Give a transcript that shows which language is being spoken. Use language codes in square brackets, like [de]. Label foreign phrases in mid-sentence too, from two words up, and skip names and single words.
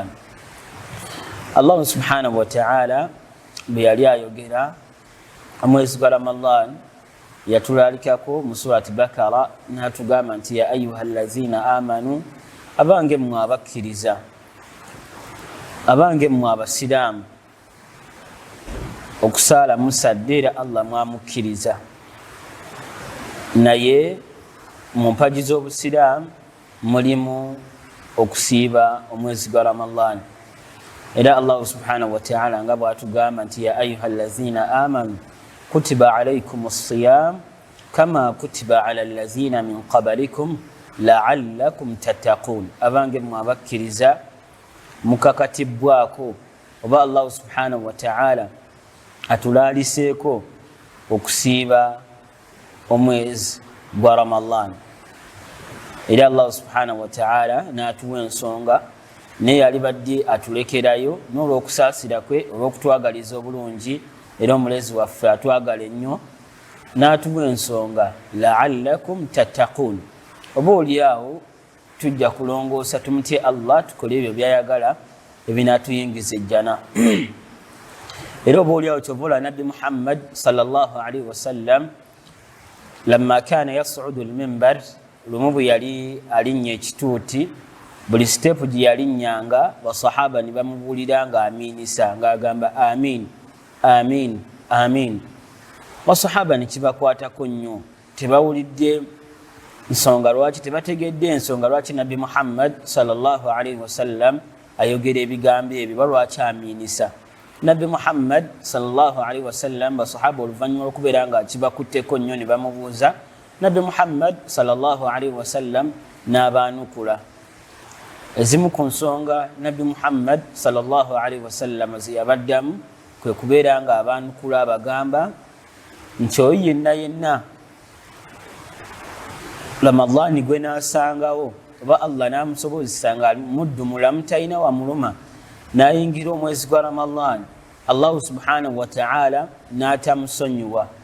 [lg] Allah [ar] سبحانه وتعالى [lg] bwe yali ayogera omwezi gwa Ramadan yatulalikako mu surati Bakara n'atugamba nti [ar] يا أيها الذين آمنوا, [lg] abange mmwe abakkiriza, abange mmwe abasiraamu, okusaala musadde era Allah mwamukkiriza. Naye mu mpagi z'obusiraamu mulimu okusiiba omwezi gwa Ramadan, era Allah [ar] سبحانه وتعالى [lg] nga bw'atugamba nti [ar] يا أيها الذين آمنوا كتب عليكم الصيام كما كتب على الذين من قبلكم لعلكم تتقون. [lg] Abange mmwe abakkiriza mukakatibbwako, oba Allah [ar] سبحانه وتعالى [lg] atulaaliseeko okusiiba omwezi gwa Ramadan, era Allah [ar] سبحانه وتعالى [lg] n'atuwa ensonga naye alibadde atulekerayo n'olw'okusaasira kwe, olw'okutwagaliza obulungi, era omulezi waffe atwagala ennyo, n'atuwa ensonga [ar] لعلكم تتقون, [lg] oba oliawo tujja kulongoosa tumutye Allah, tukole ebyo byayagala ebinaatuyingiza ejjana. Era oba oliawo kyova olwa nabbi Muhammad [ar] صلى الله عليه وسلم لما كان يصعد المنبر [lg] lumubu yali alinnya ekituuti buli step gye yalinnyanga basahaba ne bamubulira nga aminisa ng'agamba [ar] آمين آمين آمين [lg] basahaba ne kibakwatako nnyo tebawulidde nsonga lwaki tebategedde ensonga lwaki nabbi Muhammad [ar] صلى الله عليه وسلم [lg] ayogera ebigambo ebyo balwaki aminisa nabbi Muhammad [ar] صلى الله عليه وسلم [lg] basahaba oluvannyuma lw'okubeera nga kibakutteko nnyo ne bamubuuza nabbi Muhammad [ar] صلى الله عليه وسلم [lg] n'abaanukula ezimu ku nsonga nabbi Muhammad [ar] صلى الله عليه وسلم [lg] ze yabaddamu kwe kubeera nga abaanukula abagamba nti oyo yenna yenna Ramadani gwe n'asangawo oba Allah n'amusobozesa nga muddu mulamu talina wamuluma n'ayingira omwezi gwa Ramadani Allah [ar] سبحانه وتعالى [lg] n'atamusonyiwa